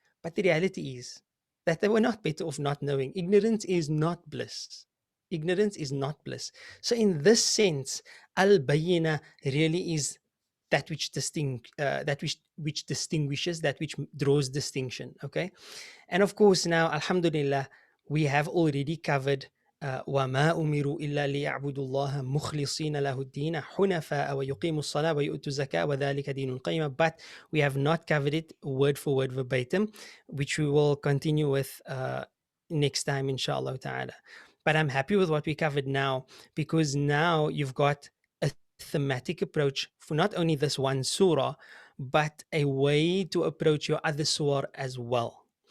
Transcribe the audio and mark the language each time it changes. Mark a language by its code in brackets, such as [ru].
[en] But the reality is that they were not better off not knowing. Ignorance is not bliss. Ignorance is not bliss. So in this sense, al-bayyinah really is that which which distinguishes, that which draws distinction. Okay, and of course now, alhamdulillah, we have already covered [ar] وَمَا أُمِرُوا إِلَّا لِيَعْبُدُوا اللَّهَ مُخْلِصِينَ لَهُ الدِّينَ حُنَفَاءَ وَيُقِيمُوا الصَّلَاةَ وَيُؤْتُوا الزَّكَاةَ وَذَلِكَ دِينُ الْقَيِّمَةِ. [en] But we have not covered it word for word verbatim, which we will continue with next time, inshallah ta'ala. But I'm happy with what we covered now, because now you've got a thematic approach for not only this one surah, but a way to approach your other surah as well.